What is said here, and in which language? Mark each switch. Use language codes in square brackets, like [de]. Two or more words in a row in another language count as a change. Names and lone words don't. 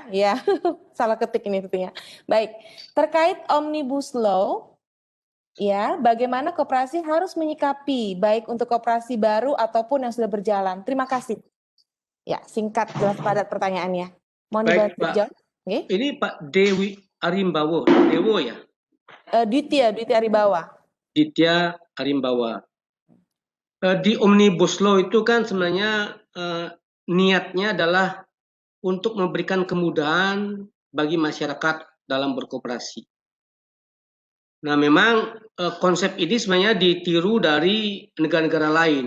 [id] Ya, salah ketik ini tentunya. Baik, terkait Omnibus Law, ya, bagaimana koperasi harus menyikapi baik untuk koperasi baru ataupun yang sudah berjalan. Terima kasih. Ya, singkat jelas padat pertanyaannya. Mohon dibantu jawab. Ini Pak Dewi Arimbawo, Dewo ya? Ditya Arimbawa. Ditya Arimbawa. Di Omnibus Law itu kan sebenarnya niatnya adalah untuk memberikan kemudahan bagi masyarakat dalam berkoperasi. Nah, memang konsep ini sebenarnya ditiru dari negara-negara lain.